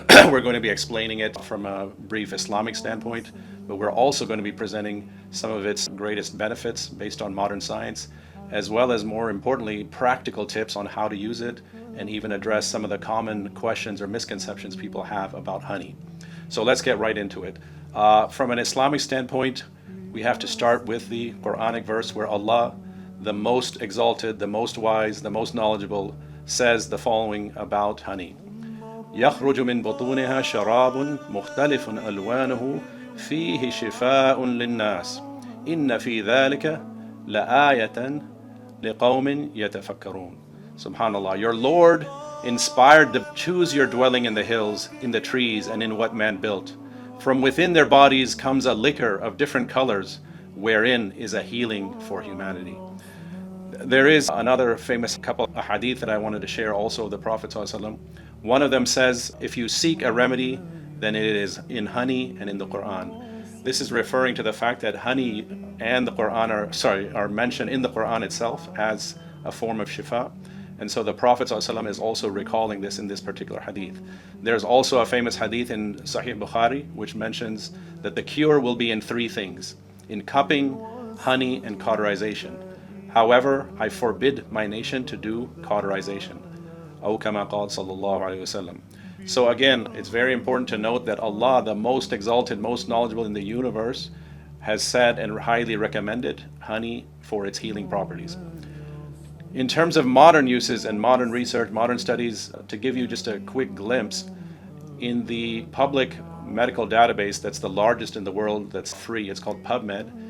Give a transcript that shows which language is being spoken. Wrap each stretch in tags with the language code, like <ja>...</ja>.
<en>We're going to be explaining it from a brief Islamic standpoint, but we're also going to be presenting some of its greatest benefits based on modern science, as well as, more importantly, practical tips on how to use it and even address some of the common questions or misconceptions people have about honey. So let's get right into it. From an Islamic standpoint, we have to start with the Quranic verse where Allah, the most exalted, the most wise, the most knowledgeable, says the following about honey.</en> <ar>يخرج من بطونها شراب مختلف ألوانه فيه شفاء للناس إن في ذلك لآية لقوم يتفكرون.</ar> <en>Subhanallah, your Lord inspired to choose your dwelling in the hills, in the trees, and in what man built. From within their bodies comes a liquor of different colors, wherein is a healing for humanity. There is another famous couple of hadith that I wanted to share also of the Prophet ﷺ. One of them says, if you seek a remedy, then it is in honey and in the Quran. This is referring to the fact that honey and the Quran are mentioned in the Quran itself as a form of shifa. And so the Prophet ﷺ is also recalling this in this particular hadith. There's also a famous hadith in Sahih Bukhari which mentions that the cure will be in three things: in cupping, honey, and cauterization. However, I forbid my nation to do cauterization.</en> <ar>أو كما قال صلى الله عليه وسلم.</ar> <en>So again, it's very important to note that Allah, the most exalted, most knowledgeable in the universe, has said and highly recommended honey for its healing properties. In terms of modern uses and modern research, modern studies, to give you just a quick glimpse, in the public medical database that's the largest in the world, that's free, it's called PubMed.</en>